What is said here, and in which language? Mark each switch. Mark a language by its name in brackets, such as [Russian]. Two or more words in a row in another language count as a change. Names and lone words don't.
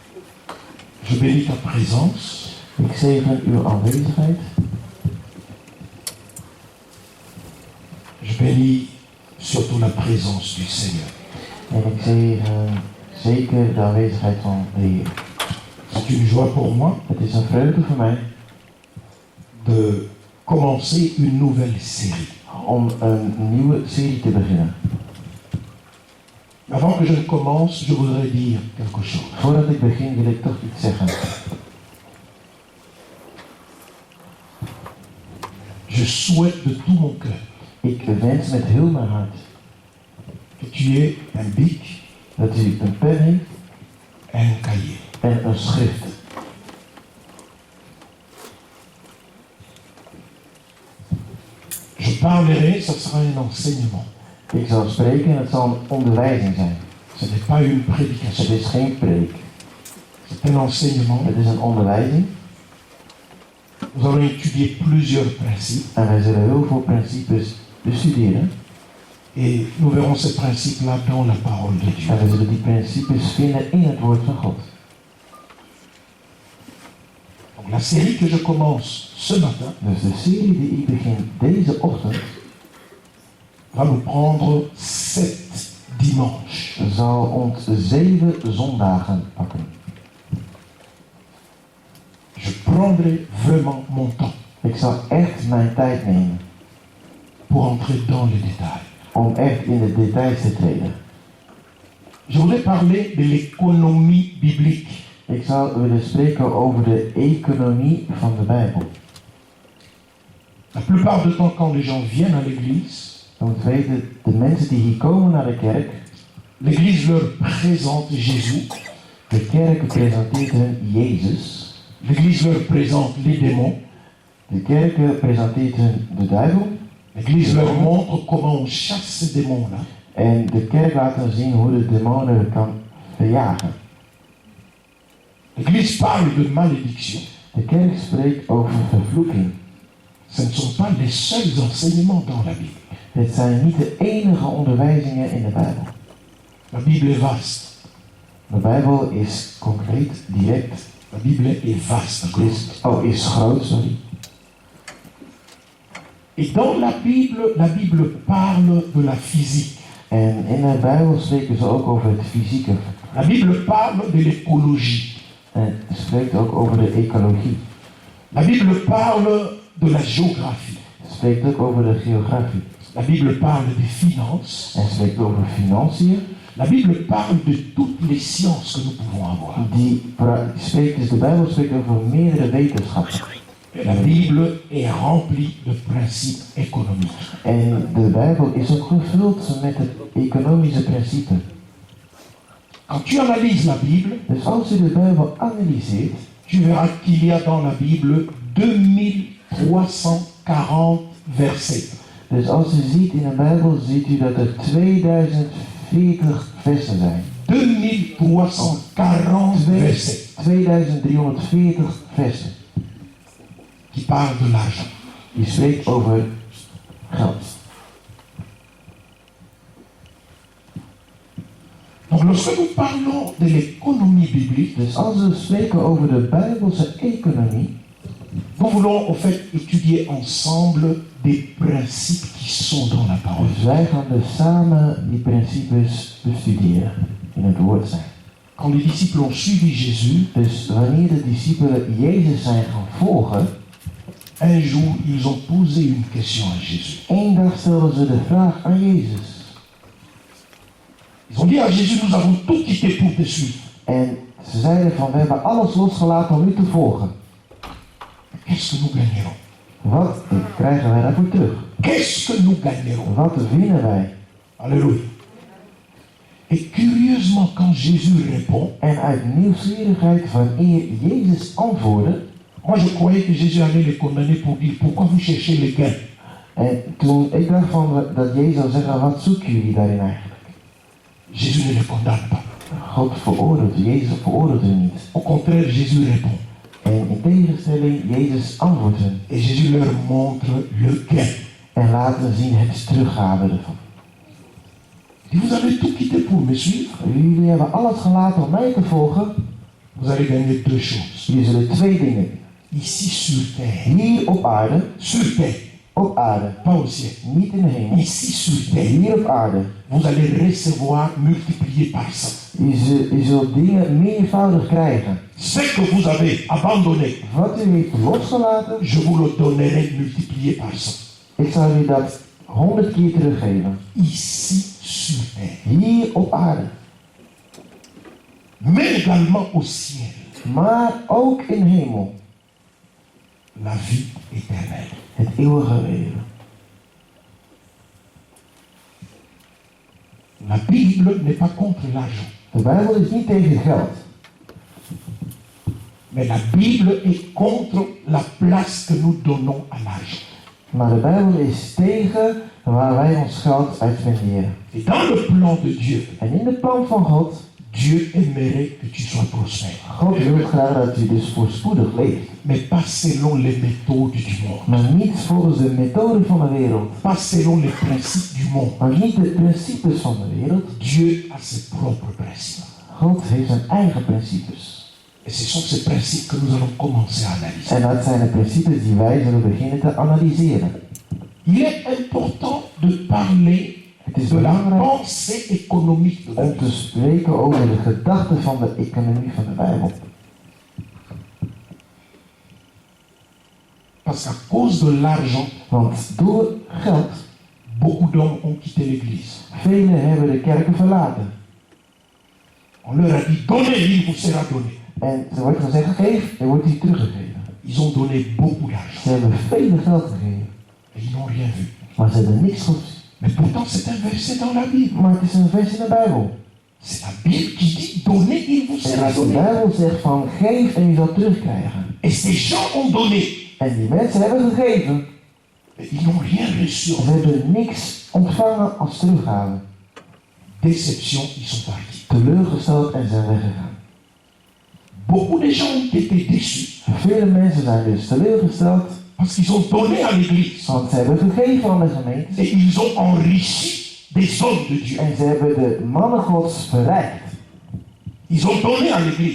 [French] Je bénis ta présence. [Dutch] Ik zegen uw aanwezigheid. [French] Je bénis surtout la présence du Seigneur. [Dutch] En ik zegen zeker de aanwezigheid van de Heer. [French] C'est une joie pour moi [Dutch] Het is een vreugde voor mij [French] de commencer une nouvelle série. [Dutch] om een nieuwe serie te beginnen. [French] Avant que je ne commence, je voudrais dire quelque chose. [Dutch] Voordat ik begin wil ik toch iets zeggen. [French] Je souhaite de tout mon cœur [Dutch] Ik wens met heel mijn hart [French] que tu aies un bic [Dutch] dat u een pen heeft [French] et un cahier. [Dutch] en een schrift. [French] Je parlerai, ça sera un enseignement. [Dutch] Ik zal spreken en het zal een onderwijzing zijn. [French] Ce n'est pas une [Dutch] Het [French] prédication, [Dutch] is geen preek. [French] c'est un enseignement. [Dutch] Het is een onderwijzing. [French] Nous allons étudier plusieurs principes [Dutch] En wij zullen heel veel principes bestuderen. [French] et nous verrons ces principes-là dans la parole de Dieu. [Dutch] En we zullen die principes vinden in het woord van God. [French] Donc la série que je commence ce matin [Dutch] Dus de serie die ik begin deze ochtend [French] va nous prendre 7 dimanches. [Dutch] zal ons 7 zondagen pakken. [French] Je prendrai vraiment mon temps [Dutch] Ik zal echt mijn tijd nemen [French] pour entrer dans les détails. [Dutch] om echt in de details te treden. [French] Je voudrais parler de l'économie biblique. [Dutch] Ik zou willen spreken over de economie van de Bijbel. [French] La plupart du temps, quand les gens viennent à l'église, [Dutch] Je moet weten, de mensen die hier komen naar de kerk, [French] l'église leur présente Jésus, [Dutch] de kerk presenteert hun Jezus. [French] l'église leur présente les démons, [Dutch] De kerk presenteert hun de duivel. [French] l'église leur montre comment on chasse ces démons-là. [Dutch] En de kerk laat ons zien hoe de demonen kan verjagen. [French] L'église parle de malédiction. [Dutch] De kerk spreekt over vervloeking. [French] Ce ne sont pas les seuls enseignements dans la Bible. [Dutch] Dit zijn niet de enige onderwijzingen in de Bijbel. [French] La Bible est vaste. [Dutch] De Bijbel is concreet, direct. [French] La Bible est vaste. [Dutch] Is groot, sorry. [French] Et dans la Bible parle de la physique. [Dutch] En in de Bijbel spreken ze ook over het fysieke. [French] La Bible parle de l'écologie. [Dutch] En het spreekt ook over de ecologie. [French] La Bible parle de la géographie. [Dutch] Het spreekt ook over de geografie. [French] La Bible parle des finances. [Dutch] En het spreekt over financiën. [French] La Bible parle de toutes les sciences que nous pouvons avoir. [Dutch] Dus de Bijbel spreekt over meerdere wetenschappen. [French] Et la Bible est remplie de principes économiques. [Dutch] En de Bijbel is ook gevuld met het economische principe. [French] Quand tu analyses la Bible, [Dutch] Dus als u de Bijbel analyseert, [French] tu verras qu'il y a dans la Bible 2340 versets. [Dutch] dus als u ziet in de Bijbel, ziet u dat er 2040 versen zijn. [French] 2340 versets [Dutch] 2340 versen. [French] qui parlent de l'argent. [Dutch] Die spreekt over geld. [French] Donc lorsque nous parlons de l'économie biblique, [Dutch] Dus als we spreken over de Bijbelse economie, [French] nous voulons en fait étudier ensemble des principes qui sont dans la parole. [Dutch] dus wij gaan dus samen die principes bestuderen in het woord zijn. [French] Quand les disciples ont suivi Jésus, [Dutch] Dus wanneer de discipelen Jezus zijn gaan volgen, [French] un jour ils ont posé une question à Jésus. [Dutch] één dag stelden ze de vraag aan Jezus. [French] Ils ont dit à Jésus, nous avons tout quitté pour te suivre. [Dutch] En ze zeiden van, we hebben alles losgelaten om u te volgen. [French] Qu'est-ce que nous gagnerons? [Dutch] Wat krijgen wij daarvoor terug? [French] Qu'est-ce que nous gagnerons? [Dutch] Wat winnen wij? [French] Alléluia. Et curieusement, quand Jésus répond, [Dutch] En uit nieuwsgierigheid wanneer Jezus antwoordde, [French] moi je croyais que Jésus allait les condamner pour dire, pourquoi vous cherchez les gains? [Dutch] en toen ik dacht van dat Jezus zou zeggen, wat zoeken jullie daarin eigenlijk? [French] Jésus ne les condamne pas. [Dutch] God veroordeelt, Jezus veroordeelt hen niet. [French] Au contraire, Jésus répond. [Dutch] En in tegenstelling, Jezus antwoordt hen. [French] Et Jésus leur montre le gain. [Dutch] En laat hen zien het teruggave ervan. [French] Il dit, vous avez tout quitté pour me suivre. [Dutch] Jullie hebben alles gelaten om mij te volgen. [French] Vous vous allez gagner deux choses. [Dutch] Jullie zullen twee dingen winnen. [French] Ici sur terre, [Dutch] Hier op aarde, op aarde, [French] pas au ciel. [Dutch] niet in de hemel. [French] Ici sur terre, [Dutch] Hier op aarde. [French] vous allez recevoir multiplié par 100. [Dutch] Je zult dingen meervoudig krijgen. [French] Ce que vous avez abandonné, [Dutch] Wat u heeft losgelaten, [French] je vous le donnerai multiplié par 100. [Dutch] ik zal u dat 100 keer teruggeven. [French] Ici sur terre, [Dutch] Hier op aarde. [French] mais également au ciel, [Dutch] Maar ook in de hemel. [French] la vie éternelle. [Dutch] Het eeuwige leven. [French] La Bible n'est pas contre l'argent, [Dutch] De Bijbel is niet tegen geld. [French] mais la Bible est contre la place que nous donnons à l'argent. [Dutch] Maar de Bijbel is tegen waar wij ons geld uit spenderen. [French] Et dans le plan de Dieu, [Dutch] En in het plan van God, [French] Dieu aimerait que tu sois prospère, [Dutch] God wil graag dat u dus voorspoedig leeft. [French] mais pas selon les méthodes du monde, [Dutch] Maar niet volgens de methode van de wereld. [French] pas selon les principes du monde. [Dutch] Maar niet de principes van de wereld. [French] Dieu a ses propres principes. [Dutch] God heeft zijn eigen principes. [French] Et ce sont ces principes que nous allons commencer à analyser. [Dutch] En dat zijn de principes die wij zullen beginnen te analyseren. [French] Il est important de parler [Dutch] Het is [French] de la [Dutch] belangrijk [French] pensée économique de la [Dutch] om te [French] Bible. [Dutch] spreken over de gedachten van de economie van de Bijbel. [French] Parce qu'à cause de l'argent, [Dutch] Want door geld, [French] beaucoup d'hommes ont quitté l'église. [Dutch] velen hebben de kerken verlaten. [French] On leur a dit, donnez, il vous sera donné. [Dutch] En er wordt gezegd, geef, er wordt die teruggegeven. [French] Ils ont donné beaucoup d'argent. [Dutch] Ze hebben veel geld gegeven, [French] Et ils n'ont rien vu. [Dutch] maar ze hebben niks goed. [French] Mais pourtant, c'est un verset dans la Bible. [Dutch] Maar het is een vers in de Bijbel. [French] C'est la Bible qui dit, donnez, il vous [Dutch] En [French] sera [Dutch] als de [French] donné. [Dutch] Bijbel zegt van geef en je zal terugkrijgen. [French] Et ces gens ont donné. [Dutch] En die mensen hebben gegeven, [French] Mais ils n'ont rien reçu. [Dutch] ze hebben niks ontvangen als teruggave. [French] Déception, ils sont partis. [Dutch] Teleurgesteld en zijn weggegaan. [French] Beaucoup de gens ont été déçus. [Dutch] Vele mensen zijn dus teleurgesteld, [French] Parce qu'ils ont donné à l'église. [Dutch] want ze hebben gegeven aan de gemeente. [French] Et ils ont enrichi des hommes de Dieu. [Dutch] En ze hebben de mannen Gods verrijkt. [French] Ils ont donné à l'église.